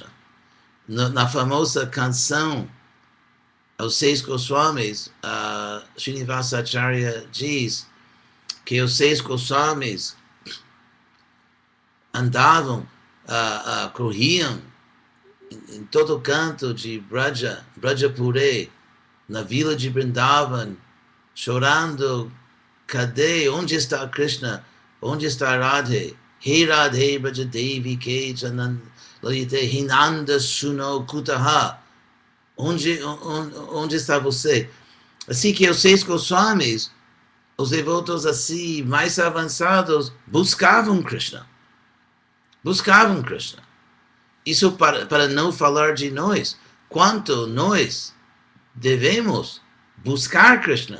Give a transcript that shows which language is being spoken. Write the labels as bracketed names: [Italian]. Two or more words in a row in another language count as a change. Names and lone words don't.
[Portuguese] Na famosa canção, os 6 Goswamis, Srinivasa Acharya diz que os 6 Goswamis andavam, corriam em todo canto de Brajapuri, na vila de Vrindavan, chorando, cadê, onde está Krishna, onde está Radhe? [Sanskrit] He Radhe Brajadevi Ke Lalite Hinanda Suno Kutaha. [Portuguese] Onde está você? Assim que os 6 Goswamis, os devotos assim, mais avançados, buscavam Krishna. Buscavam Krishna. Isso para não falar de nós. Quanto nós devemos buscar Krishna.